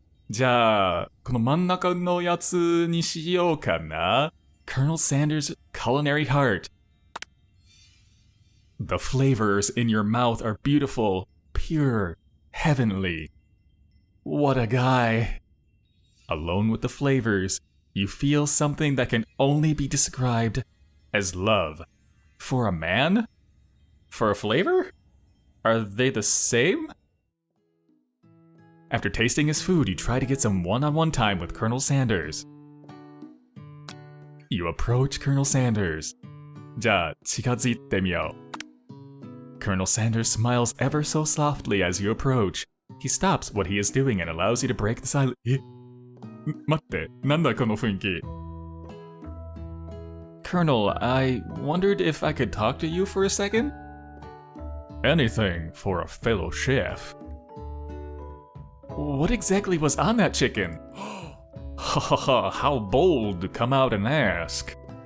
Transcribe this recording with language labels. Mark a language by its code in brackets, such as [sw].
[ja] じゃあ、この真ん中のやつにしようかな。 [en] Colonel Sanders' culinary heart. The flavors in your mouth are beautiful, pure, heavenly. What a guy. Alone with the flavors, you feel something that can only be described as love. For a man? For a flavor? Are they the same? After tasting his food, you try to get some one-on-one time with Colonel Sanders. You approach Colonel Sanders. [ja] じゃあ、近づいてみよう. [en] Colonel Sanders smiles ever so softly as you approach. He stops what he is doing and allows you to break the silence. [ja] 待って、なんだこの雰囲気. [en] Colonel, I wondered if I could talk to you for a second? Anything for a fellow chef. What exactly was on that chicken? Ha ha ha, how bold to come out and ask.